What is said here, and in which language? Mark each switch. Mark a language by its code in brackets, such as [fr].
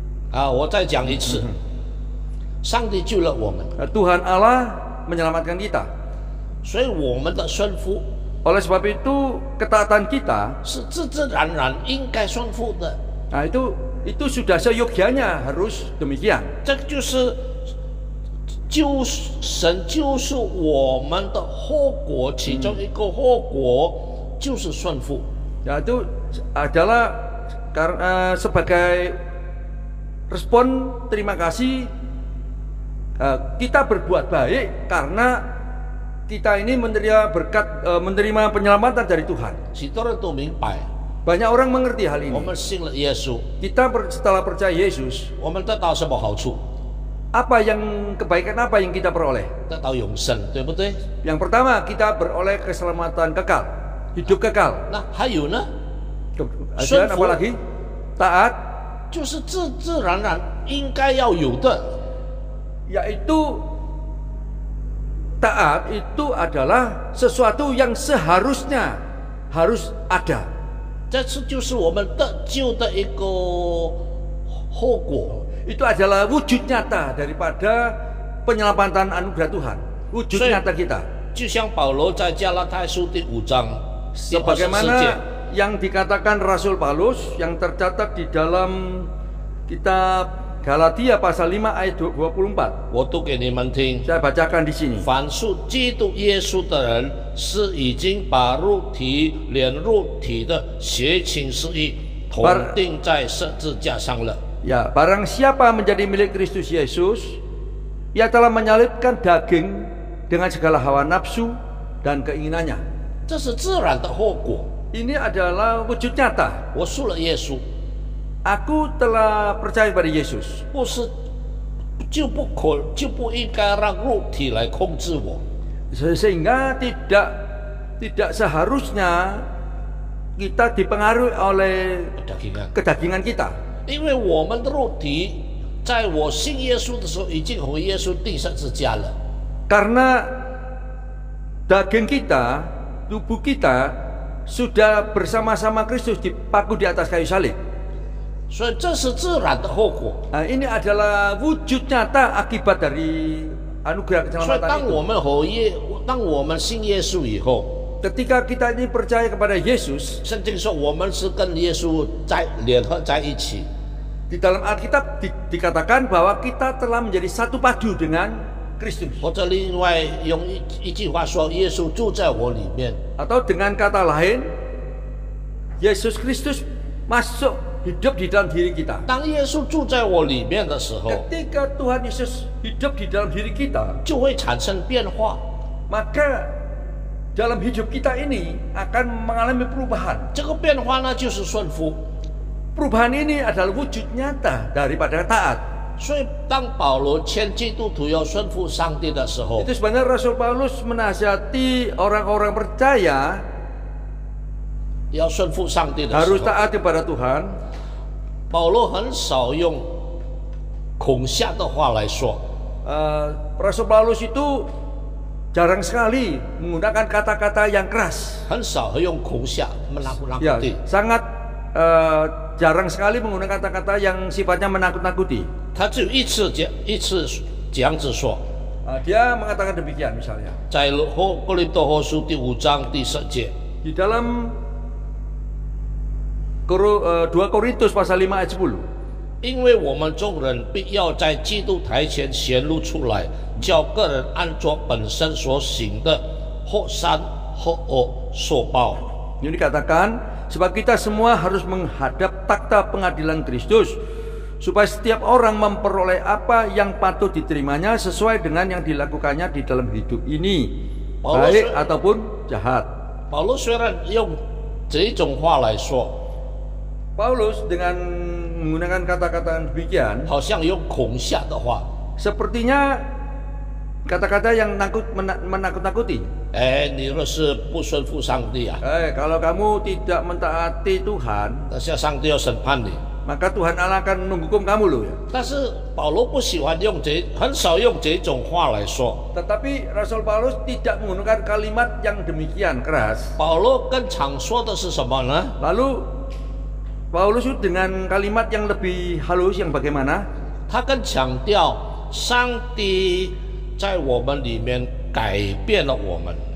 [zh] 我再讲一次，上帝救了我们， [id] Tuhan Allah menyelamatkan kita. [zh] 所以我们的顺服 [id] Oleh sebab itu ketaatan kita, [zh] 是自自然然应该顺服的。 [id] nah itu itu sudah seyogyanya harus demikian. [zh] 这就是神救赎我们的后果，其中一个后果就是顺服。 [id] Ya, itu adalah karena sebagai respon terima kasih kita berbuat baik karena kita ini menerima berkat, menerima penyelamatan dari Tuhan. [zh] 许多人都明白， [id] Banyak orang mengerti hal [zh] 我 [id] ini. [zh] 们信了耶稣， [id] Kita setelah percaya Yesus, [zh] 我们得到什么好处？ [id] kebaikan apa yang kita peroleh? [zh] 得到永生，对不对？ [id] Yang pertama, kita beroleh keselamatan kekal, hidup kekal. [zh] 那还有呢？ [id] Kemudian apa lagi? Taat, [zh] 就是自自然然应该要有的。 [id] yaitu taat itu adalah sesuatu yang seharusnya harus ada. [zh] 这次就是我们得救的一个后果。 [id] Itu adalah wujud nyata daripada penyelamatan anugerah Tuhan. Wujud nyata kita. [zh] 就像保罗在加拉太书第5章第24节， [id] Sebagaimana yang dikatakan Rasul Paulus yang tercatat di dalam kitab Galatia pasal 5 ayat 24. [zh] 我读给你们听。 [id] Saya bacakan di sini. [zh] 凡属基督耶稣的人，是已经把肉体连肉体的邪情私欲同定在十字架上了。 [id] Ya, barang siapa menjadi milik Kristus Yesus, ia telah menyalibkan daging dengan segala hawa nafsu dan keinginannya. [zh] 这是自然的后果。 [id] Ini adalah wujud nyata. [zh] 我属了耶稣， [id] Aku telah percaya pada Yesus. [zh] 不是就不应该让肉体来控制我。 [id] Sehingga tidak seharusnya kita dipengaruhi oleh kedagingan kita. [zh] 因为我们的肉体在我信耶稣的时候已经和耶稣钉十字架了。 [id] Karena daging kita, tubuh kita sudah bersama-sama Kristus dipaku di atas kayu salib. [zh] 所以这是自然的后果。 [id] Nah, ini adalah wujud nyata akibat dari anugerah [zh] 所以 [id] keselamatan [zh] 当 [id] itu. [zh] 当我们信耶稣以后， [id] Ketika kita ini percaya kepada Yesus, [zh] 圣经说我们是跟耶稣联合在一起。 [id] di dalam Alkitab dikatakan bahwa kita telah menjadi satu padu dengan Kristus. [zh] 或者另外用一句话说，耶稣住在我里面。 [id] Atau dengan kata lain, Yesus Kristus masuk hidup di dalam diri kita. [zh] 当耶稣住在我里面的时候， [id] Ketika Tuhan Yesus hidup di dalam diri kita, [zh] 就会产生变化。 [id] maka dalam hidup kita ini akan mengalami perubahan. [zh] 这个变化呢，就是顺服。 [id] Perubahan ini adalah wujud nyata daripada taat. [zh] 所以，当保罗劝基督徒要顺服上帝的时候， [id] Itu sebenarnya Rasul Paulus menasihati orang-orang percaya [zh] 要顺服上帝的时 [id] harus [zh] 候， [id] taat kepada Tuhan. [zh] 保罗很少用恐吓的话来说， [id] Rasul Paulus itu jarang sekali menggunakan kata-kata yang keras. [zh] 很少会用恐吓、 [id] Ya, menakut-nakuti。 sangat jarang sekali menggunakan kata-kata yang sifatnya menakut-nakuti. [zh] 他只有一次这样子说， [id] Dia mengatakan demikian misalnya [zh] 在哥林多后书第5章第10节， [id] di dalam 2 Korintus pasal 5 ayat 10. [zh] 因为我们众人必要在基督台前显露出来，叫个人按着本身所行的，或善或恶受报。 [id] Ini dikatakan sebab kita semua harus menghadap takhta pengadilan Kristus supaya setiap orang memperoleh apa yang patut diterimanya sesuai dengan yang dilakukannya di dalam hidup ini, baik ataupun jahat. [zh] 保罗虽然用这种话来说， [id] Paulus dengan menggunakan kata-kata demikian [zh] 好像用恐吓的话， [id] sepertinya kata-kata yang menakut-nakuti. [zh] 你若是不顺服上帝啊， [id] Kalau kamu tidak mentaati Tuhan, [zh] 那下上帝要审判你。 [id] maka Tuhan Allah akan menghukum kamu loh ya. [zh] 但是保罗不喜欢很少用这种话来说。 [id] Tetapi Rasul Paulus tidak menggunakan kalimat yang demikian keras. [zh] 保罗更常说的是什么呢？ [id] Lalu Paulus itu dengan kalimat yang lebih halus yang bagaimana? [zh] 他更强调上帝在我们里面改变了我们。